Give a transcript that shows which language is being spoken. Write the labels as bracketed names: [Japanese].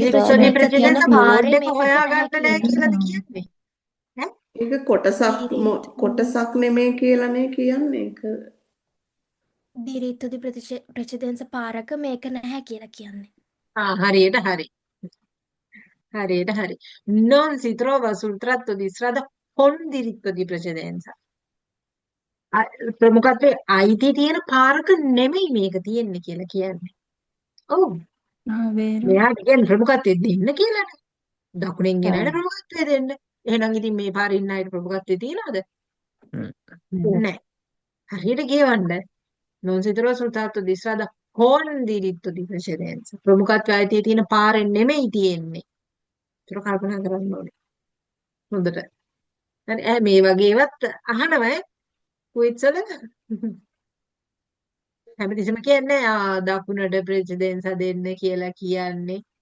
[Italian] diritto di [Sinhala] precedenza තියෙන precedenza පාරේ board එක මේකට හොයාගන්න නැහැ නැහැ කියලා. කියලාද කියන්නේ? ඈ ඒක කොටසක් නෙමෙයි කියලානේ කියන්නේ ඒක. [Italian] diritto di precedenza [Sinhala] පාරක මේක නැහැ කියලා කියන්නේ. හරියට හරි. හරියට හරි. [Italian] non si trova sul tratto di strada con diritto di precedenza. [Sinhala] ප්‍රමුඛත්වයේ අයිති තියෙන පාරක නෙමෙයි මේක තියෙන්නේ කියලා කියන්නේ. ඔව්. [Italian] Ah, vero. [Sinhala] මෙයාට කියන්නේ ප්‍රමුඛත්වයේ දෙන්න කියලානේ. දකුණෙන් ගෙනල්ලා ප්‍රමුඛත්වයේ දෙන්න. එහෙනම් ඉතින් මේ පාරේ ඉන්න අයට ප්‍රමුඛත්වයේ තියනවද? නැහැ. හරියට කියවන්න. [Italian] non si trova sul tratto di strada con diritto di precedenza. [Sinhala] ප්‍රමුඛත්වයේ අයිතිය තියෙන පාරෙන් නෙමෙයි තියෙන්නේ. ඒක කල්පනා කරන්න ඕනේ. හොඳට. හරි මේ වගේ ඒවත් අහනවා කුයිත්සල. හැමතිස්සෙම කියන්නේ දකුණට ප්‍රෙසිඩෙන්ස් දෙන්න කියලා කියන්නේ.